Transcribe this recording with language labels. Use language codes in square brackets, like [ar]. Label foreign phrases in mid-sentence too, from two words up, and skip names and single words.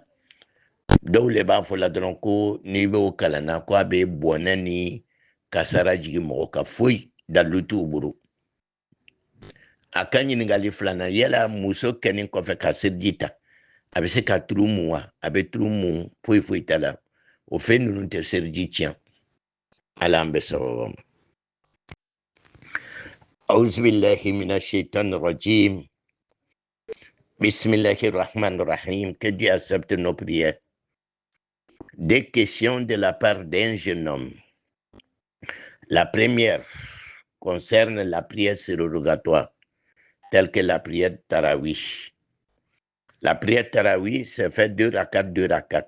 [bm] Dɔw le b'a fɔ la dɔrɔn ko n'i bɛ o kalanna ko a bɛ bɔnɛ ni kasara jigin mɔgɔ ka foyi dalu t'u bolo. A ka ɲininkali filanan yala muso kɛnin kɔfɛ ka seliji ta a bɛ se ka turu mun wa a bɛ turu mun foyi foyi t'a la o fɛn ninnu tɛ seliji tiɲɛ ala an bɛ sababa ma [ar] أعوذ بالله من الشيطان الرجيم بسم الله الرحمن الرحيم. [fr] Que Dieu accepte nos prières. Des questions de la part d'un jeune homme. La première concerne la prière surrogatoire, telle que la prière Tarawih. La prière Tarawih se fait 2 rakats.